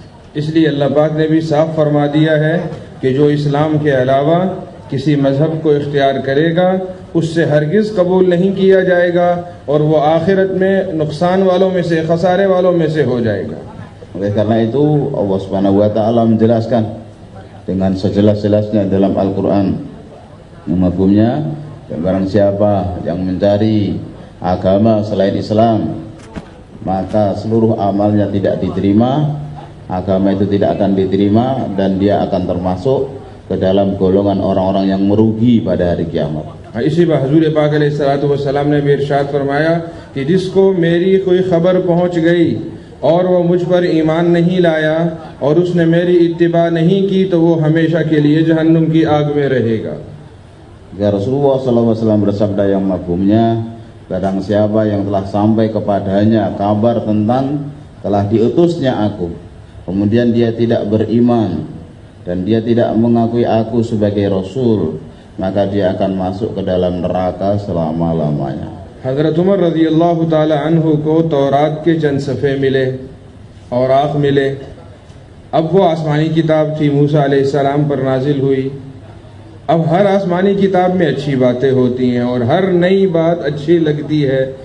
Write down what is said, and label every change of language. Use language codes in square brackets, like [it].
[hi] इसलिए अल्लाह पाक ने भी साफ फरमा दिया है कि जो इस्लाम के अलावा किसी मजहब को इख्तियार करेगा उससे हरगिज़ कबूल नहीं किया जाएगा और वो आखिरत में नुकसान वालों में से, खसारे वालों में से हो जाएगा. [id] Oleh karena itu Allah Subhanahu wa taala menjelaskan dengan sejelas-jelasnya dalam Al-Qur'an mafhumnya, barang siapa yang mencari agama selain Islam maka seluruh amalnya tidak diterima, agama itu tidak akan diterima dan dia akan termasuk ke dalam golongan orang-orang yang merugi pada hari kiamat. [hi] इसी पर हुजूर पाक अलैहिस्सलाम ने भी इरशाद फरमाया कि जिसको मेरी कोई खबर पहुंच गई और वो मुझ पर ईमान नहीं लाया और उसने मेरी इत्तिबा नहीं की तो वो हमेशा के लिए जहन्नुम की आग में रहेगा। [id] Rasulullah SAW bersabda yang mafhumnya, barang siapa yang telah sampai kepadanya kabar tentang telah diutusnya aku, kemudian dia tidak beriman dan dia tidak mengakui aku sebagai Rasul, maka dia akan masuk ke dalam neraka selama-lamanya. [hi] हज़रत उमर रज़ियल्लाहु ताला अन्हु को तौरात के चंद सफ़े मिले, औराक़ मिले। अब वो आसमानी किताब थी, मूसा अलैहिस्सलाम पर नाजिल हुई। अब हर आसमानी किताब में अच्छी बातें होती हैं और हर नई बात अच्छी लगती है।